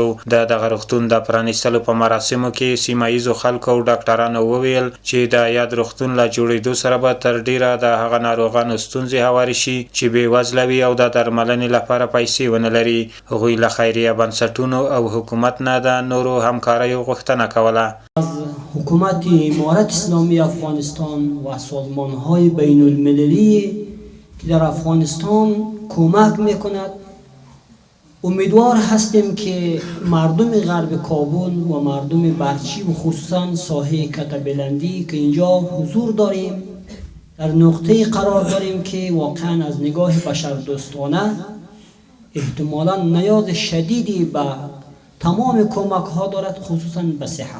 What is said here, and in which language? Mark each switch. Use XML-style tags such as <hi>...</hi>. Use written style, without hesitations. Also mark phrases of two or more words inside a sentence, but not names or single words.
<ps>د دغه روغتون د پرانیستلو په مراسمو کې سیمه ییزو خلکو او ډاکټرانو وویل چې د یاد روغتون له جوړېدو سره به تر ډیره د هغه ناروغانو ستونزې هوارې شي چې بېوزله وي او د درملنې لپاره پیسې ونه لري. هغوی له خیریه بنسټونو او حکومت نه د نورو همکاریو غوښتنه کوله.</ps> <fa>حکومت امارت اسلامی افغانستان و سازمان‌های بین المللی که در افغانستان کمک میکند امیدوار هستیم که مردم غرب کابل و مردم برچی و خصوصا ساحه کتبلندی که اینجا حضور داریم در نقطه قرار داریم که واقعا از نگاه بشردوستانه احتمالا نیاز شدیدی به تمام کمک ها دارد، خصوصا به صحت.</fa>